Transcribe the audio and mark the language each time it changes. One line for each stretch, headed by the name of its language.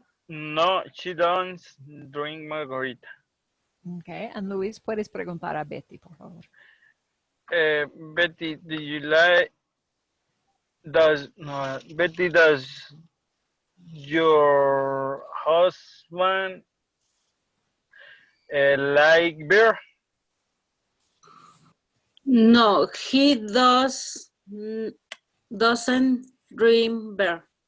English: No, she don't drink margarita.
Spanish: Okay, and Luis, puedes preguntar a Betty, por favor.
English: Betty, do you like, Betty, does your husband like beer? No, he doesn't drink beer.